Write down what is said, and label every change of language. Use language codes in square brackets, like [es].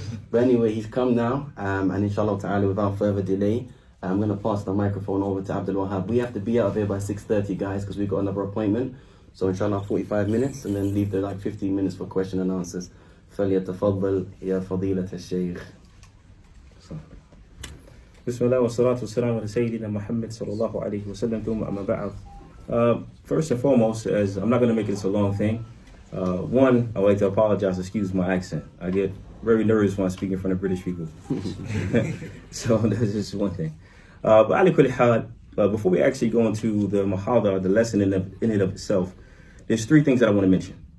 [en] But anyway, he's come now, and inshallah ta'ala, without further delay, I'm going to pass the microphone over to Abdul Wahaab. We have to be out of here by 6:30, guys, because we've got another appointment. So inshallah, 45 minutes, and then leave there 15 minutes for question and answers. [ar] فليتفضل يا فضيلة الشيخ. بسم الله والصلاة والسلام على سيدنا محمد صلى الله عليه وسلم ثم أما بعد. [en] First and foremost, as I'm not going to make this a long thing. One, I'd like to apologize, excuse my accent. I get very nervous when I speak in front of British people. So that's just one thing. But [ar] Ali kulli hal, [en] before we actually go into the muhadara, the lesson in and of itself, there's three things that I want to mention.